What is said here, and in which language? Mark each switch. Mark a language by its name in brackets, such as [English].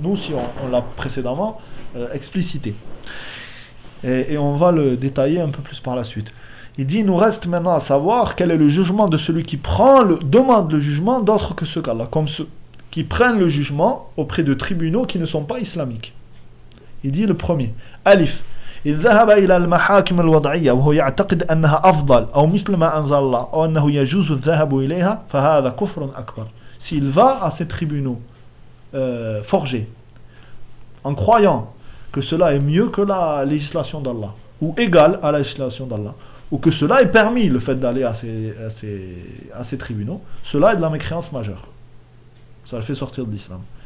[French] Nous aussi, on l'a précédemment explicité. Et on va le détailler un peu plus par la suite. Il dit, nous reste maintenant à savoir quel est le jugement de celui qui demande le jugement d'autre que ce qu'Allah, comme ceux qui prennent le jugement auprès de tribunaux qui ne sont pas islamiques. Il dit le premier, Alif. [Arabic] إذ ذهب إلى المحاكم الوضعية وهو يعتقد أنها أفضل أو مثل ما أنزل الله أو أنه يجوز الذهاب إليها فهذا كفر أكبر. [French] s'il va à ces tribunaux forgés en croyant que cela est mieux que la législation d'Allah, ou égal à la législation d'Allah, ou que cela est permis, le fait d'aller à ces tribunaux, cela est de la mécréance majeure. Ça le fait sortir de l'islam.